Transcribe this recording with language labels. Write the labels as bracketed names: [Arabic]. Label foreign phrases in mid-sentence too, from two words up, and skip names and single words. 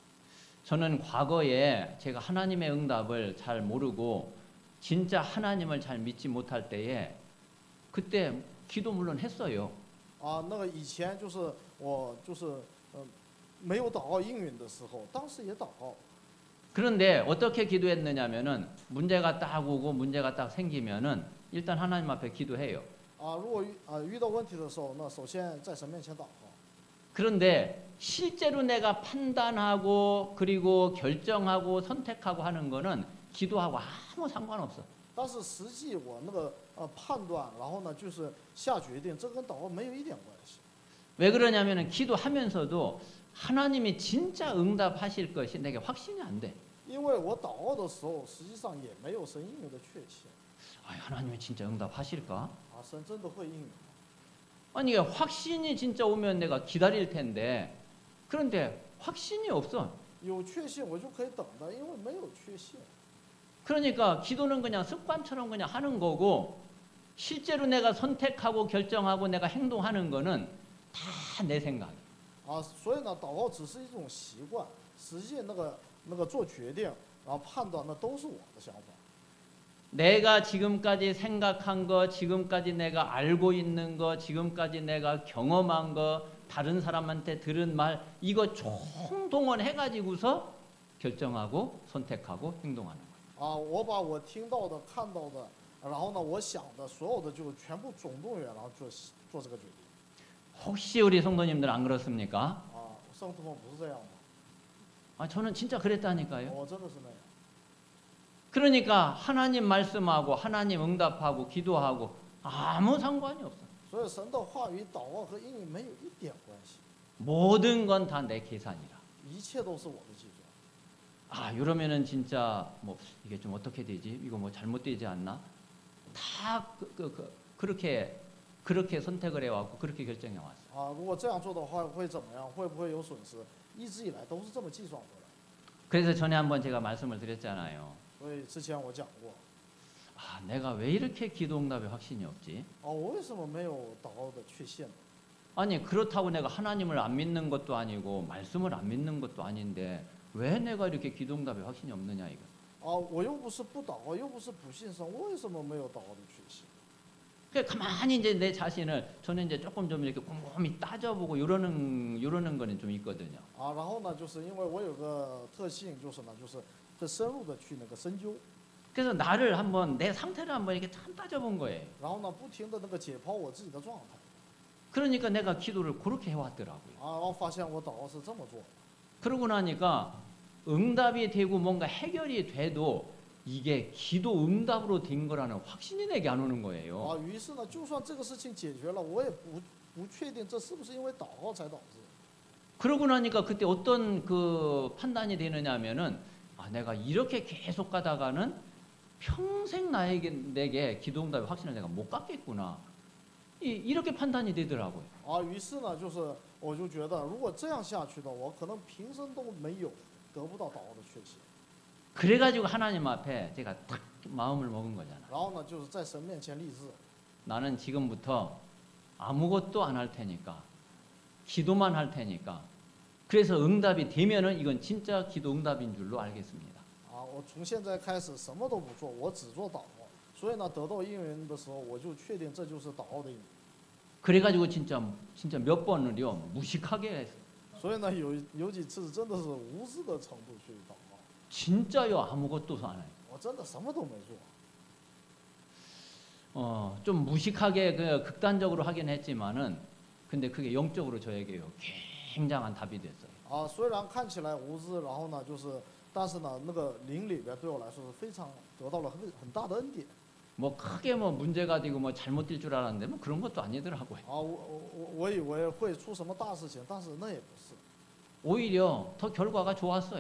[Korean] 저는 과거에 제가 하나님의 응답을 잘 모르고 진짜 하나님을 잘 믿지 못할 때에 그때 기도 물론 했어요. [Chinese] 那个以前就是我没有祷告应允的时候，当时也祷告。 [Korean] 그런데 어떻게 기도했느냐면은 문제가 딱 오고 문제가 딱 생기면은 일단 하나님 앞에 기도해요. [Chinese] 如果遇到问题的时候，那首先在神面前祷告。 [Korean] 그런데 실제로 내가 판단하고 그리고 결정하고 선택하고 하는 거는 기도하고 아무 상관없어. [Chinese] 但是实际我那个判断，然后呢就是下决定，这跟祷告没有一点关系。 [Korean] 왜 그러냐면은 기도하면서도 하나님이 진짜 응답하실 것이 내게 확신이 안 돼. [Chinese] 因为我祷告的时候，实际上也没有神应允的确切。 [Korean] 하나님이 진짜 응답하실까? [Chinese] 神真的会应允。 [Korean] 아니 확신이 진짜 오면 내가 기다릴 텐데 그런데 확신이 없어. [Chinese] 有确信我就可以等的，因为没有确信。 [Korean] 그러니까 기도는 그냥 습관처럼 그냥 하는 거고 실제로 내가 선택하고 결정하고 내가 행동하는 거는 다 내 생각. [Chinese] 所以呢，祷告只是一种习惯，实际那个做决定，然后判断，那都是我的想法。 [Korean] 내가 지금까지 생각한 거, 지금까지 내가 알고 있는 거, 지금까지 내가 경험한 거, 다른 사람한테 들은 말 이거 총동원해 가지고서 결정하고 선택하고 행동하는 거예요. [Chinese] 我把我听到的、看到的，然后呢，我想的所有的就全部总动员，然后做这个决定。 [Korean] 혹시 우리 성도님들 안 그렇습니까? [Chinese] 圣徒们不是这样吗？ [Korean] 저는 진짜 그랬다니까요. [Chinese] 我真的是那样。 [Korean] 그러니까 하나님 말씀하고 하나님 응답하고 기도하고 아무 상관이 없어. [Chinese] 所以神的话语、祷告和应允没有一点关系。 [Korean] 모든 건 다 내 계산이라. [Chinese] 一切都是我的计算。 [Korean] 이러면은 진짜 뭐 이게 좀 어떻게 되지? 이거 뭐 잘못되지 않나? 다 그렇게 선택을 해왔고 그렇게 결정해 왔어. [Chinese] 如果这样做的话会怎么样？会不会有损失？一直以来都是这么计算回来。 [Korean] 그래서 전에 한번 제가 말씀을 드렸잖아요. [Chinese] 所以之前我讲过。 [Korean] 내가 왜 이렇게 기도 응답에 확신이 없지? [Chinese] 我为什么没有祷告的确信？ [Korean] 아니 그렇다고 내가 하나님을 안 믿는 것도 아니고 말씀을 안 믿는 것도 아닌데 왜 내가 이렇게 기도 응답에 확신이 없느냐 이거. [Chinese] 我又不是不祷告，又不是不信神，为什么没有祷告的确信？ [Korean] 그 가만히 이제 내 자신을 저는 이제 조금 좀 이렇게 곰곰이 따져보고 요러는 거는 좀 있거든요. [Chinese] 啊，然后呢，就是因为我有个特性，就是呢，就是很深入的去那个深究， [Korean] 그래서 나를 한번 내 상태를 한번 이렇게 참 따져본 거예요. [Chinese] 然后呢，不停的那个解剖我自己的状态， [Korean] 그러니까 내가 기도를 그렇게 해왔더라고요. [Chinese] 啊，然后发现我祷告是这么做的， [Korean] 그러고 나니까 응답이 되고 뭔가 해결이 돼도 이게 기도 응답으로 된 거라는 확신이 내게 안 오는 거예요. [Chinese] 啊，于是呢，就算这个事情解决了，我也不确定这是不是因为祷告才导致。 [Korean] 그러고 나니까 그때 어떤 그 판단이 되느냐면은 아, 내가 이렇게 계속 가다가는 평생 내게 기도 응답의 확신을 내가 못 갖겠구나. 이렇게 판단이 되더라고요. [Chinese] 啊，于是呢，就是我就觉得，如果这样下去的，我可能平生都没有得不到祷告的确信。 [Korean] 그래가지고 하나님 앞에 제가 딱 마음을 먹은 거잖아. [Chinese] 然后呢，就是在神面前立志， [Korean] 나는 지금부터 아무것도 안 할 테니까 기도만 할 테니까 그래서 응답이 되면은 이건 진짜 기도 응답인 줄로 알겠습니다. [Chinese] 啊，我从现在开始什么都不做，我只做祷告。所以呢，得到应允的时候，我就确定这就是祷告的应允。 [Korean] 그래가지고 진짜 몇 번을요 무식하게 했어요. [Chinese] 所以呢，有几次真的是无知的程度去祷告， [Korean] 진짜요 아무것도 안 해요. [Chinese] 我真的什么都没做。 [Korean] 좀 무식하게 그 극단적으로 하긴 했지만은 근데 그게 영적으로 저에게요 굉장한 답이 됐어요. [Chinese] 啊，虽然看起来无知，然后呢，就是，但是呢，那个灵里边对我来说是非常得到了很大的恩典。 [Korean] 뭐 크게 뭐 문제가 되고 뭐 잘못될 줄 알았는데 뭐 그런 것도 아니더라고요. [Chinese] 啊，我以为会出什么大事情，但是那也不是， [Korean] 오히려 더 결과가 좋았어요.